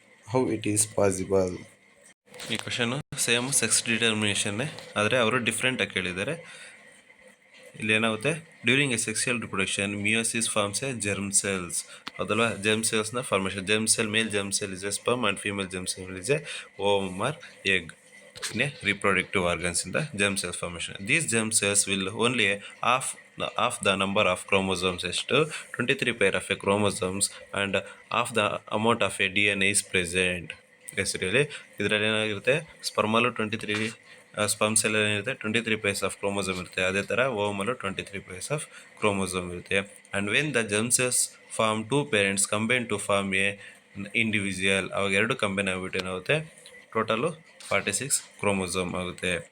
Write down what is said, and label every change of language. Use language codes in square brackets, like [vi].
[en] How it is possible? [kn] ಈ question same sex ಡಿಟರ್ಮಿನೇಷನ್ನೇ, ಆದರೆ ಅವರು ಡಿಫ್ರೆಂಟಾಗಿ ಕೇಳಿದ್ದಾರೆ. ಇಲ್ಲಿ ಏನಾಗುತ್ತೆ, [en] During a sexual reproduction meiosis forms a germ cells. [kn] ಹೌದಲ್ವಾ, [en] Germ ಸೆಲ್ಸ್ನ formation. Germ cell, male germ cell is a sperm and female germ cell is a ovum or egg in a reproductive organs in the germ cells formation. These germ cells will only half the number of chromosomes as to 23 pair of a chromosomes and half the amount of a DNA is present. [kn] ಹೆಸರಲ್ಲಿ ಇದರಲ್ಲಿ ಏನಾಗಿರುತ್ತೆ, ಸ್ಪರ್ಮಲ್ಲೂ 23 sperm cell ಏನಿರುತ್ತೆ 23 pairs of chromosome ಇರುತ್ತೆ. ಅದೇ ಥರ ಓಮಲ್ಲೂ 23 pairs of chromosome ಇರುತ್ತೆ. [en] and when the germ cells form two parents combine to form a individual, [kn] ಅವಾಗ ಎರಡು ಕಂಬೈನ್ ಆಗಿಬಿಟ್ಟು ಏನಾಗುತ್ತೆ, ಟೋಟಲು 46 ಕ್ರೋಮೋಸೋಮ್ ಆಗುತ್ತೆ.